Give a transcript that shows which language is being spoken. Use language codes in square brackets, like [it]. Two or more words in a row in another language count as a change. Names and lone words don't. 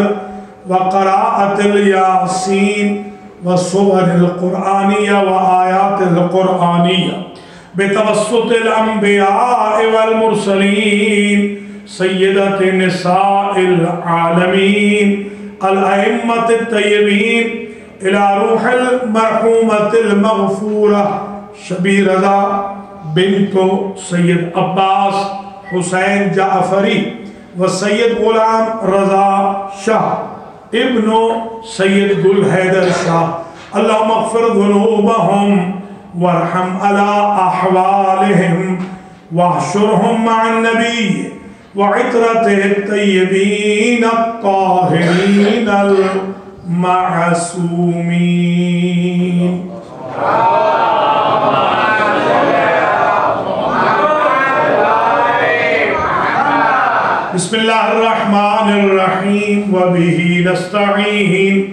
[ar] وقراءة الياسين والسور القرآنية وآيات القرآنية بتوسط الأنبياء والمرسلين سيدة نساء العالمين الأئمة الطيبين إلى روح المرحومة المغفورة شبیر رضا بنت سید عباس حسین جعفری وسید غلام رضا شاہ ابن سید گل حیدر شاہ اللہم اغفر ذنوبهم وارحم على أحوالهم واحشرهم مع النبي وعطرته الطيبين الطاهرين المعصومين بسم الله الرحمن الرحيم وبه نستعين